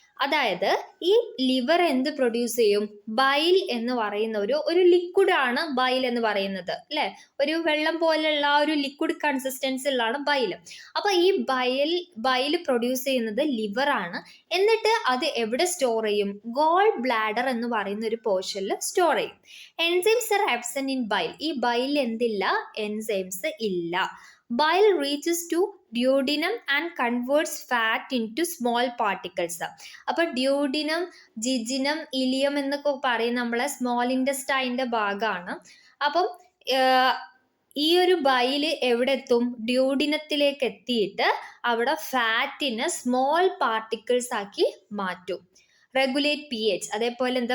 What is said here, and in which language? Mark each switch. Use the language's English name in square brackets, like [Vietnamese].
[Malayalam] അതായത് ഈ ലിവർ എന്ത് പ്രൊഡ്യൂസ് ചെയ്യും? ബൈൽ എന്ന് പറയുന്ന ഒരു ലിക്വിഡ് ആണ് ബൈൽ എന്ന് പറയുന്നത് അല്ലെ? ഒരു വെള്ളം പോലെയുള്ള ഒരു ലിക്വിഡ് കൺസിസ്റ്റൻസിലാണ് ബൈൽ. അപ്പൊ ഈ ബൈൽ പ്രൊഡ്യൂസ് ചെയ്യുന്നത് ലിവർ ആണ്. എന്നിട്ട് അത് എവിടെ സ്റ്റോർ ചെയ്യും? ഗോൾ ബ്ലാഡർ എന്ന് പറയുന്ന ഒരു പോർഷനിൽ സ്റ്റോർ ചെയ്യും. [English] Enzymes are absent in bile. [Malayalam] ഈ ബൈൽ എന്തില്ല? എൻസൈംസ് ഇല്ല. [English] Bile reaches to duodenum and converts fat into small particles. [Malayalam] അപ്പോൾ ഡ്യൂഡിനം, ജിജിനം, ഇലിയം എന്നൊക്കെ പറയും നമ്മളെ സ്മോൾ ഇൻറ്റസ്റ്റൈൻ്റെ ഭാഗമാണ്. അപ്പം ഈ ഒരു ബൈല് എവിടെ എത്തും? ഡ്യൂഡിനത്തിലേക്ക് എത്തിയിട്ട് അവിടെ ഫാറ്റിനെ സ്മോൾ പാർട്ടിക്കിൾസ് ആക്കി മാറ്റും. Regulate pH. അതേപോലെ എന്താ?